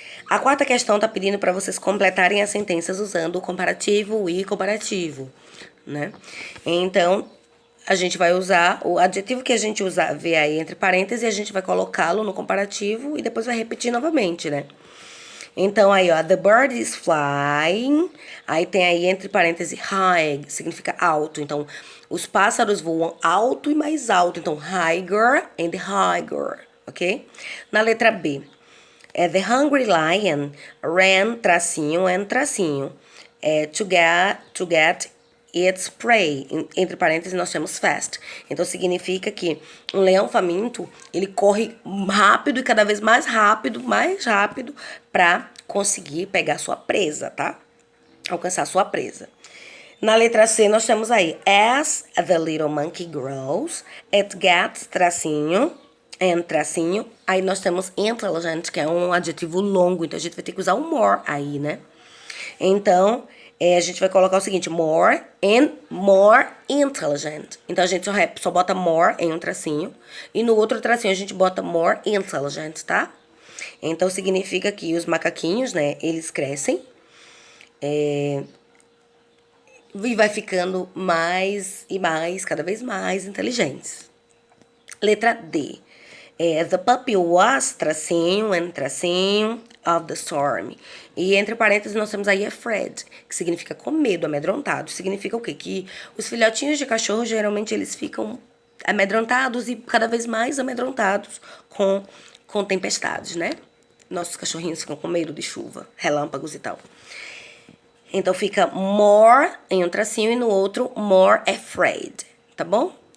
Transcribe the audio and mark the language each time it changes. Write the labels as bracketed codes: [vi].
[pt] A quarta questão tá pedindo para vocês completarem as sentenças usando o comparativo e comparativo, né? Então, a gente vai usar o adjetivo que a gente vê aí entre parênteses, e a gente vai colocá-lo no comparativo e depois vai repetir novamente, né? Então, aí, ó, [en] the bird is flying. [pt] Aí tem aí, entre parênteses, high, que significa alto. Então, os pássaros voam alto e mais alto. Então, [en] higher and higher, ok? [pt] Na letra B, [en] the hungry lion ran, tracinho, and tracinho, to get its prey. [pt] Entre parênteses, nós temos fast. Então, significa que um leão faminto, ele corre rápido e cada vez mais rápido, para conseguir pegar sua presa, tá? Alcançar sua presa. Na letra C, nós temos aí, [en] as the little monkey grows, it gets, [pt] tracinho, and tracinho. Aí nós temos intelligent, que é um adjetivo longo, então a gente vai ter que usar o more aí, né? Então, a gente vai colocar o seguinte, [en] more and more intelligent. [pt] Então, a gente só bota more em um tracinho. E no outro tracinho, a gente bota more intelligent, tá? Então, significa que os macaquinhos, né, eles crescem. E vai ficando mais e mais, cada vez mais inteligentes. Letra D. [en] The puppy was, tracinho, and tracinho, of the storm. [pt] E entre parênteses nós temos aí afraid, que significa com medo, amedrontado. Significa o quê? Que os filhotinhos de cachorro, geralmente, eles ficam amedrontados e cada vez mais amedrontados com tempestades, né? Nossos cachorrinhos ficam com medo de chuva, relâmpagos e tal. Então fica more em um tracinho e no outro more afraid, tá bom?